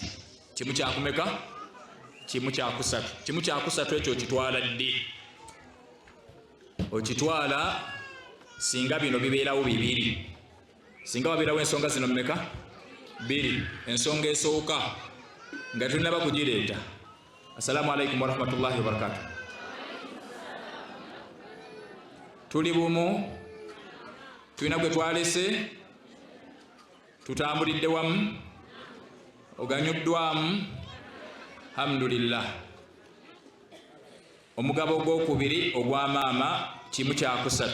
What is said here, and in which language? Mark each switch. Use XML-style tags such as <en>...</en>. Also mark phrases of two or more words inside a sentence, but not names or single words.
<lg>Kimu kya kumeka? Kimu kya 3. Kimu kya 3 ekyo okitwala ddi? Okitwala singa bino bibeerawo 2. Singa wabeerawo ensonga zino mmeka? 2. Ensonga esooka nga tulinaba kugireeta.</lg> <ar>السلام عليكم ورحمة الله وبركاته.</ar> <lg>Tuli bumu, tulina gwe twalese, tutambulidde wamu, oganyuddwamu, alhamdulillah. Omugabo ogw'okubiri ogwa maama kimu kya 3.</lg>